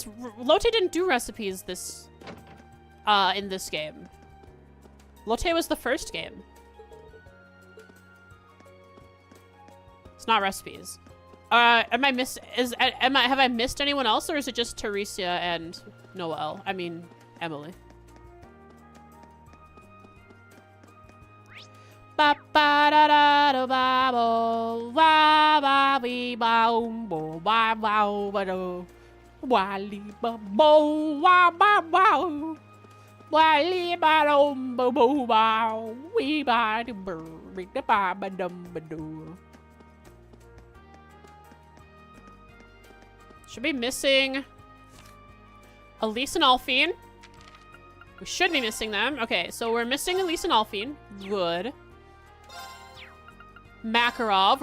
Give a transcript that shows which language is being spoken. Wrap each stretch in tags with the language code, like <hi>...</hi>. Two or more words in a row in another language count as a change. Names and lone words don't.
<en>Lotte didn't do recipes this in this game. Lotte was the first game. It's not recipes. Have I missed anyone else, or is it just Teresia and Noelle? I mean, Emily. Ba ba da da da ba bo ba ba be ba bo ba ba ba do wa li ba bo wa ba ba wa li ba dum bo bo ba we ba do ba ba ba dum ba do. Should be missing Elise and Alphine. We should be missing them. Okay, so we're missing Elise and Alphine. Good. Makarov.</en>